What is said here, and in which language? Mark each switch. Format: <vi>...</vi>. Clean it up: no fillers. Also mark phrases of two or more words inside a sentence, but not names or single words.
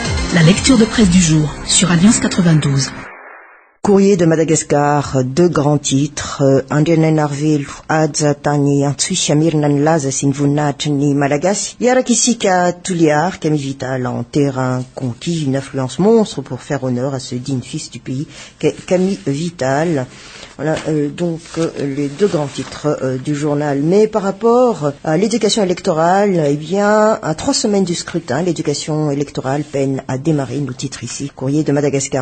<fr>La lecture de presse du jour sur Alliance 92. Courrier de Madagascar, deux grands titres.</fr> <mg>Andrianen Arvel aza tany Antsuishamirna ny laza sy ny voninahitry ny Malagasy. Iaraky isika Touliard,</mg> <fr>Camille Vital en terrain conquis, une influence monstre pour faire honneur à ce digne fils du pays qu'est Camille Vital. Voilà donc les deux grands titres du journal. Mais par rapport à l'éducation électorale, eh bien, à 3 semaines du scrutin, l'éducation électorale peine à démarrer, nous titre ici Courrier de Madagascar.</fr>